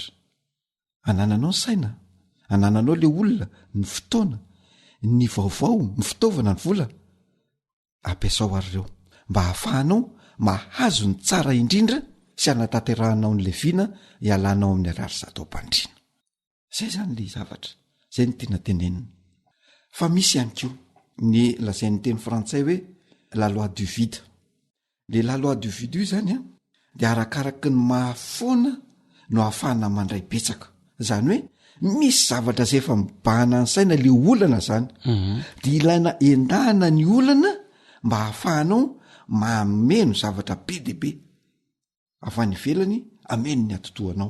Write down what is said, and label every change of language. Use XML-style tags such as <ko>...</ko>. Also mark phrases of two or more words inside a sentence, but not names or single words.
<mg>Anananao ny saina, anananao le olona, ny fotoana, ny vaovao, ny fitaovana, ny vola, ampiasao ary ireo mba hahafahanao mahazo ny tsara indrindra sy anataterahanao ny leviana ialanao amin'ny arary zato-pandriana. Zay zany le zavatra, zay ny tena tenenina. Fa misy ihany koa ny lazain'ny teny frantsay hoe</mg> <fr>la loi du vide. Le la loi du vide</fr> <mg>io zany dia arakaraky ny mahafoana no ahafahana mandray betsaka. Zany hoe misy zavatra zay efa mibahana ny saina le olana zany, dia ilaina endahana ny olana mba hahafahanao mameno zavatra be dia be avy any ivelany, ameno ny atotoanao.</mg>